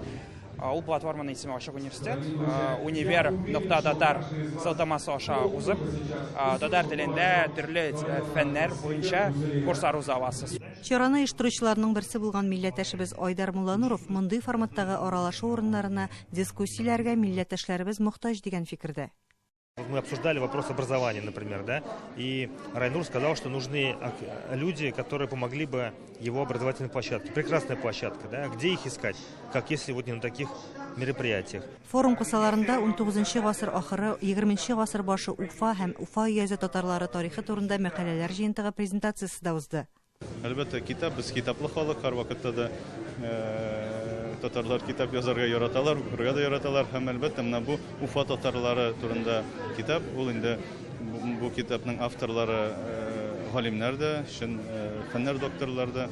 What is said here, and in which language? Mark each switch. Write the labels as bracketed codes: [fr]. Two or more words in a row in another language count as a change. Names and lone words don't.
[tt] Ул платформаның исеме Ачык университет. Универ.татар сылтамасы аша узып, татар телендә төрле фәннәр буенча курслар уза аласыз. Чараны оештыручыларның берсе булган милләттәшебез Айдар Муллануров мондый форматтагы аралашу урыннарына, дискуссияләргә милләттәшләребез мохтаҗ дигән фикердә. [ru] Мы обсуждали вопрос образования, например, да, и Райнур сказал, что нужны люди, которые помогли бы его образовательной площадке. Прекрасная площадка, да, где их искать, как если вот не на таких мероприятиях. [tt] Форум кысаларында 19 гасыр ахыры, 20 гасыр башы Уфа һәм Уфа өязе татарлары тарихы турында мәкаләләр җыентыгы презентациясе дә узды. Әлбәттә, китап, без китаплы халык, һәр вакытта да татарлар китап язарга яраталар, укырга да яраталар, һәм әлбәттә менә бу Уфа татарлары турында китап, ул инде бу китапның авторлары галимнәр дә, фәннәр докторлары да.